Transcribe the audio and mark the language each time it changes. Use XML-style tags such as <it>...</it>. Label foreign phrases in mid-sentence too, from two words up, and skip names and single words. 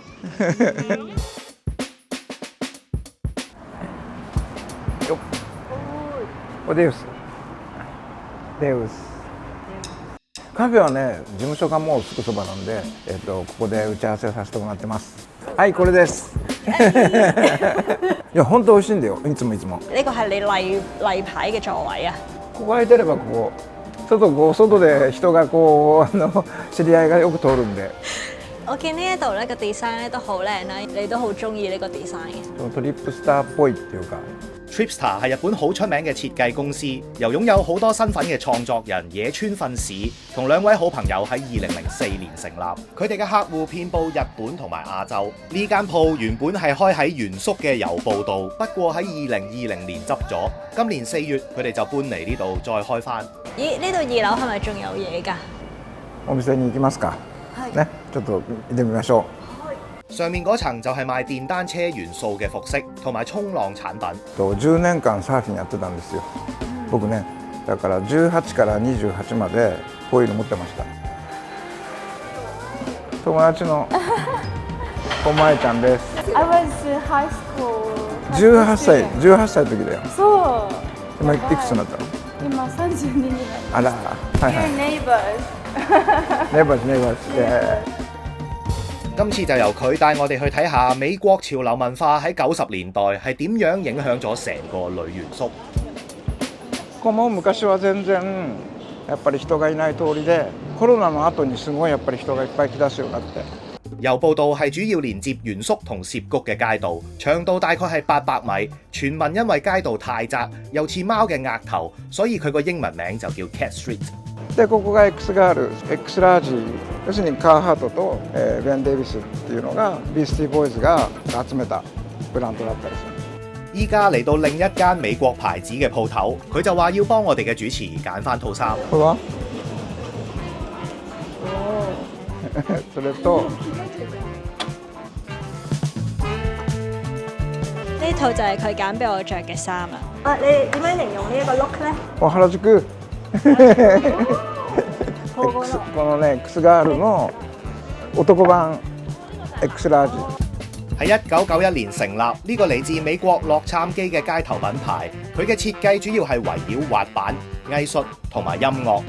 <ja>デウス。カフェはね、事務所がもうすぐそばなんで、ここで打ち合わせさせてもらってます。はい、これです。いや、本当美味しいんだよ。いつも。</ja> <yue>呢個係你例牌嘅座位啊？</yue> <ja>ここ空いてればここ外で人が知り合いがよく通るんで。</ja> <yue>我見呢一度咧個 design 咧都好靚啦，你都好中意呢個 design 嘅。</yue> <ja>トリップスターっぽいっていうか。</ja> <yue>Tripster 係日本好出名嘅設計公司，由擁有好多身份嘅創作人野村訓史同兩位好朋友喺2004年成立。佢哋嘅客戶遍佈日本同埋亞洲。呢間鋪原本係開喺原宿嘅郵報度，不過喺2020年執咗。今年4月佢哋就搬嚟呢度再開返。咦？呢度2樓係咪仲有嘢㗎？</yue> <ja>お店に行きますか。ね、ちょっと見てみましょう。</ja> <yue>上面嗰層就係賣電單車元素嘅服飾同埋衝浪產品。 10年間サーフィンやってたんですよ、僕ね。だから18から28までこういうの持ってました。友達のお前ちゃんです。</yue> <en>I was high school.</en> <ja>18 歳の時だよ。そう。今いくつになったの？今32になりあら、はいはい。 neighbors. ネバーズ。</ja> <yue>今次就由佢帶我哋去睇下美國潮流文化喺90年代係點樣影響咗成個女原宿。</yue> <ja>ここも昔は全然やっぱり人がいない通りで、コロナの後にすごいやっぱり人がいっぱい来だすようになって。</ja> <yue>郵報道係主要連接原宿同涉谷嘅街道，長度大概係800米。傳聞因為街道太窄，又似貓嘅額頭，所以佢個英文名就叫 Cat Street。</yue> <ja>でここが X ガール、X ラージ、要するにカーハートと、ベン・デイビスっていうのがビースティーボーイズが集めたブランドだったりする。</ja> <yue>依家嚟到另一間美國牌子嘅鋪頭，佢就話要幫我哋嘅主持揀翻套衫。</yue> <ja>これは？それと</ja> <yue>呢套就係佢揀俾我着嘅衫啦。啊，你點樣形容呢一個 look 咧？</yue> <ja>原宿このね X ガールの男版 X ラージ。</ja> <yue>喺1991年成立，呢個嚟自美國洛杉磯嘅街頭品牌，佢嘅設計主要係圍繞滑板、藝術同埋音樂。</yue>